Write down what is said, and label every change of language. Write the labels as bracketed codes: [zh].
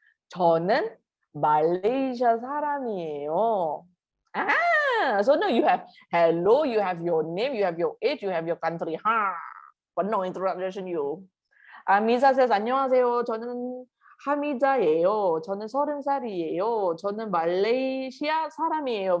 [ko] 저는 말레이시아 사람이에요. [en] So now you have hello, you have your name, you have your age, you have your country. But no introduction you. [ko] 미사 [en] says [ko] 안녕하세요. 저는 하미자예요. 저는 30살이에요. 저는 말레이시아 사람이에요.